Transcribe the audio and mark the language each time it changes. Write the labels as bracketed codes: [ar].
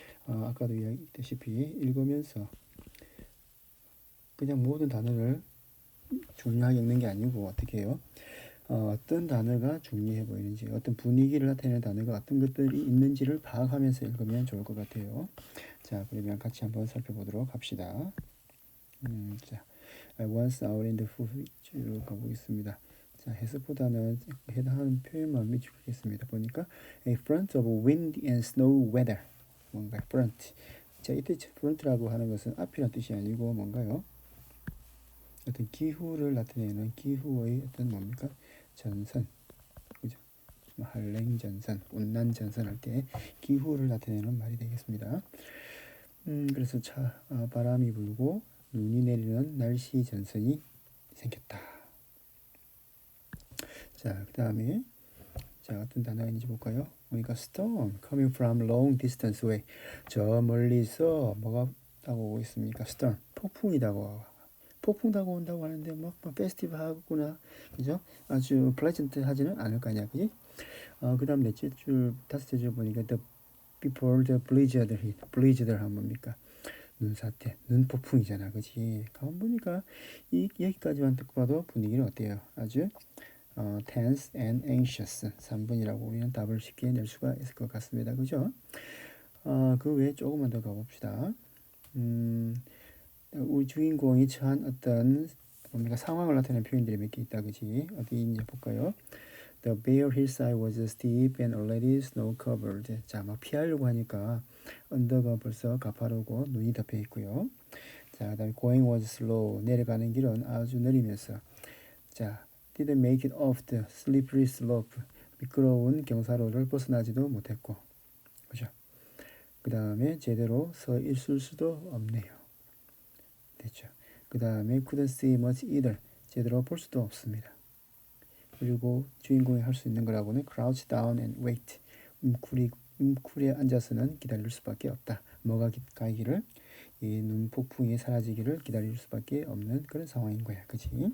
[ko] 아까도 이야기했다시피 읽으면서 그냥 모든 단어를 중요하게 읽는 게 아니고 어떻게 해요? 어떤 단어가 중요해 보이는지, 어떤 분위기를 나타내는 단어가 어떤 것들이 있는지를 파악하면서 읽으면 좋을 것 같아요. 자, 그러면 같이 한번 살펴보도록 합시다. [en] 자, I was out in the field [ko] 쭉 가보겠습니다. 자, 해석보다는 해당하는 표현만 미치겠습니다. 보니까 [en] a front of wind and snow weather. [ko] 뭔가 front. 자, 이때 front라고 하는 것은 앞이란 뜻이 아니고 뭔가요? 어떤 기후를 나타내는 기후의 어떤 뭡니까? 전선. 그죠? 한랭전선, 온난전선 할 때 기후를 나타내는 말이 되겠습니다. 그래서 바람이 불고 눈이 내리는 날씨 전선이 생겼다. 자, 그 다음에 자, 어떤 단어가 있는지 볼까요? 그러니까 [en] storm coming from long distance away. [ko] 저 멀리서 뭐가 다가오고 있습니까? storm, 폭풍이 다가와. 폭풍 다가온다고 하는데 막 페스티벌 하구나, 그죠? 아주 플레전트 하지는 않을 거 아니야, 그지? 그 다음 넷째 줄, 다섯째 줄 보니까 [en] the before the blizzard hit. [ko] blizzard은 뭡니까? 눈사태, 눈폭풍이잖아, 그지? 가만 보니까 여기까지만 듣고 봐도 분위기는 어때요? [en] 아주 tense and anxious. [ko] 3번이라고 우리는 답을 쉽게 낼 수가 있을 것 같습니다, 그죠? 그 외에 조금만 더 가봅시다. 우리 주인공이 처한 어떤 뭡니까 상황을 나타내는 표현들이 몇 개 있다, 그지? 어디 있는지 볼까요? [en] The bare hillside was steep and already snow covered. [ko] 자, 막 피하려고 하니까 언덕은 벌써 가파르고 눈이 덮여 있고요. [en] 자, [ko] 그다음에 [en] going was slow. [ko] 내려가는 길은 아주 느리면서. [en] 자, didn't make it off the slippery slope. [ko] 미끄러운 경사로를 벗어나지도 못했고, 그죠? 그 다음에 제대로 서 있을 수도 없네요. 됐죠? 그 다음에 [en] couldn't see much either. [ko] 제대로 볼 수도 없습니다. 그리고 주인공이 할 수 있는 거라고는 [en] crouch down and wait. [ko] 움쿠리에 앉아서는 기다릴 수밖에 없다. 뭐가 가기를, 이 눈폭풍이 사라지기를 기다릴 수밖에 없는 그런 상황인 거야, 그치?